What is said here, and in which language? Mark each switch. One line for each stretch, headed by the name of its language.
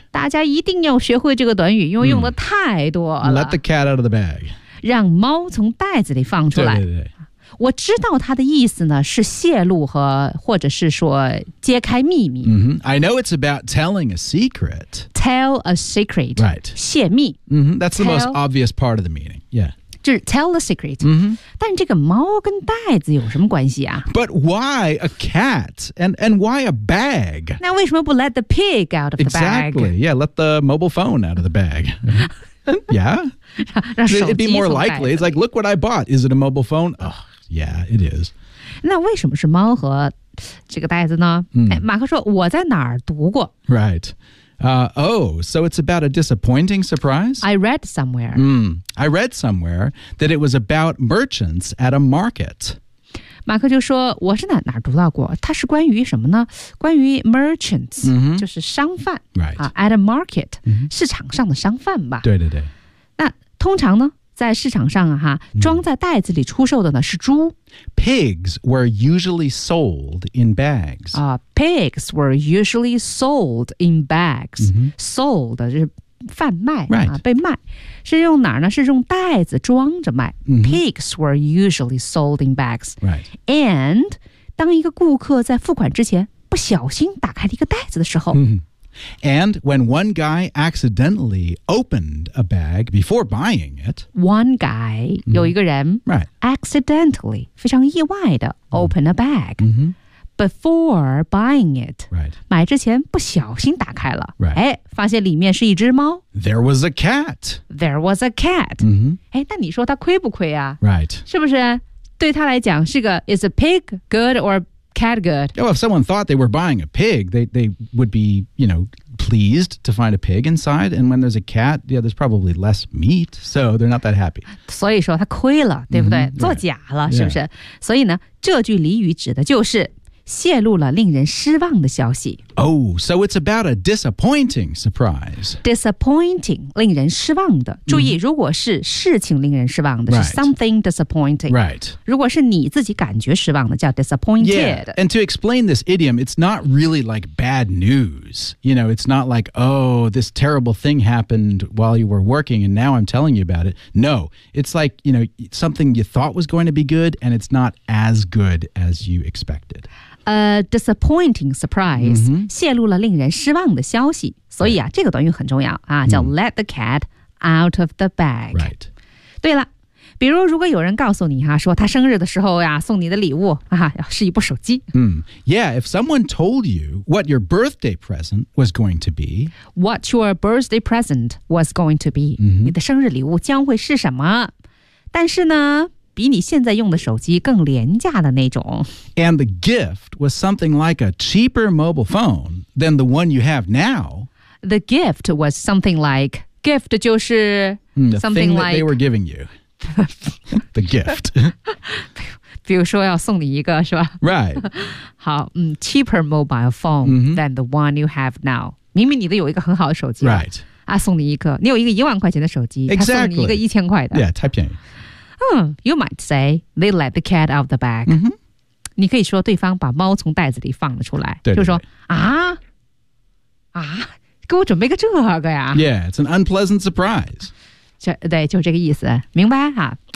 Chinese: 大家一定要学会这个短语，因为用的太多了。
English: Let the cat out of the bag.
Chinese: 让猫从袋子里放出来。对对对。我知道他的意思呢，是泄露和或者是说揭开秘密。
English: I know it's about telling a secret. Tell a secret. Right.
Chinese: 泄密。
English: That's the most obvious part of the meaning. Yeah.
Chinese: 就是
English: tell a secret、 mm-hmm.
Chinese: 但这个猫跟袋子有什么关系啊
English: But why a cat? And why a bag?
Chinese: 那为什么不
English: let the pig out of the bag? Exactly, yeah, let the mobile phone out of the bag Yeah It'd be more likely, it's like, look what I bought Is it a mobile phone? Oh, yeah, it is
Chinese: 那为什么是猫和这个袋子呢、
English: mm.
Chinese: 哎、马克说我在哪儿读过
English: Right so it's about a disappointing surprise? I read somewhere. I read somewhere that it was about merchants at a market.
Chinese: 马克就说我是哪读到过它是关于什么呢关于 merchants,、
English: mm-hmm.
Chinese: 就是商贩、
English: right. at a market,、mm-hmm.
Chinese: 市场上的商贩吧。对对对。那通常呢在市场上、啊、哈装在袋子里出售的呢是猪。
English: Pigs were usually sold in bags.、 Pigs were usually sold in bags.、 Mm-hmm.
Chinese: Sold 是贩卖、啊
English: right.
Chinese: 被卖。是用哪呢是用袋子装着卖。
English: Mm-hmm. Pigs were usually sold in bags.、 Right.
Chinese: And 当一个顾客在付款之前不小心打开了一个袋子的时候、
English: mm-hmm. And when one guy accidentally opened a bag before buying it. One guy,、mm-hmm.
Chinese: 有一个人、
English: right. accidentally,
Chinese: 非常意外的
English: opened a bag、 mm-hmm. before buying it.、 Right.
Chinese: 买之前不小心打开了、
English: right.
Chinese: 哎、发现里面是一只猫。
English: There was a cat. There was a cat.、 Mm-hmm.
Chinese: 哎、那你说他亏不亏啊、
English: right.
Chinese: 是不是对他来讲是个
English: is a pig good or bad? Cat good. Well, if someone thought they were buying a pig, they would be, you know, pleased to find a pig inside. And when there's a cat, yeah, there's probably less meat. So they're not that happy.
Chinese: 所以说他亏了对不对、
English: mm-hmm.
Chinese: 做假了、
English: yeah.
Chinese: 是不是所以呢这句俚语指的就是泄露了令人失望的消息。
English: Oh, so it's about a disappointing surprise.
Chinese: Disappointing, 令人失望的。注意、mm-hmm. 如果是事情令人失望的、
English: right. 是 something disappointing. Right.
Chinese: 如果是你自己感觉失望的叫 disappointed.
English: Yeah, and to explain this idiom, it's not really like bad news. You know, it's not like, oh, this terrible thing happened while you were working and now I'm telling you about it. No, it's like, you know, something you thought was going to be good and it's not as good as you expected. A disappointing surprise、 mm-hmm.
Chinese: 泄露了令人失望的消息所以啊、
English: right.
Chinese: 这个短语很重要、啊、叫、
English: mm-hmm. let the cat out of the bag、 right.
Chinese: 对了比如如果有人告诉你、啊、说他生日的时候、啊、送你的礼物、啊、是一部手机、
English: mm. Yeah, if someone told you what your birthday present was going to be What your birthday present was going to be、 mm-hmm.
Chinese: 你的生日礼物将会是什么但是呢比你现在用的手机更廉价的那种。
English: And the gift was something like a cheaper mobile phone than the one you have now. The gift was something like, gift 就是 something like... they were giving you. the gift.
Chinese: 比如说要送你一个是吧
English: Right. 好、嗯、cheaper mobile phone、 mm-hmm. than the one you have now.
Chinese: 明明你都有一个很好的手机。
English: Right.
Chinese: 啊送你一个。你有一个一万块钱的手机。
English: Exactly.
Chinese: 他送你一个一千块的。 Yeah, 太便宜。
English: You might say they let the cat out of the bag.、 Mm-hmm.
Chinese: 你可以说对方把猫从袋子里放了出来，对对对就说啊啊，给我准备个这个呀。
English: Yeah, it's an unpleasant surprise.
Chinese: 就对，就这个意思，明白哈、啊？